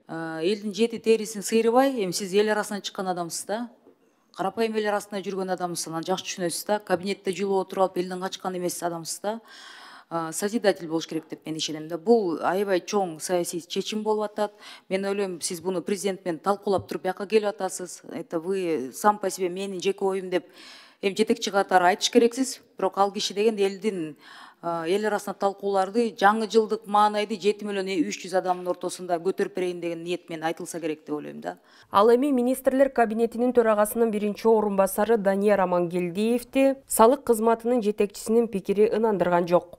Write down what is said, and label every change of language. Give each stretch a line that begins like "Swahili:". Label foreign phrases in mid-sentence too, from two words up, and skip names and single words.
Kyrgyz: Элдин жети терисин сыйрыбай, эми сиз эл арасынан чыккан адамсыз да. Карапайым эл арасында жүргөн адамсыз, анан жакшы түшүнөсүз да. Кабинетте жылуу отуруп алып элден качкан эмес адамсыз да. Созидатель болуш керек деп мен ишенем да. Бул аябай чоң саясий чечим болуп атат. Мен ойлойм, сиз буну президент менен талкуулап туруп бияка келип атасыз.
Russian: Это вы сам по себе
Kyrgyz: менин жеке оюм деп эми жетекчи катары айтыш керексиз. Бирок ал киши деген элдин эл арасында талкууларды жаңы жылдык маанайды 7 миллион 300 адамдын ортосунда көтөрүп берейин деген ниет менен айтылса керек деп ойлойм да. Ал эми министрлер кабинетинин төрагасынын биринчи орун басары Данияр Амангелдиевди салык кызматынын жетекчисинин пикири ынандырган жок.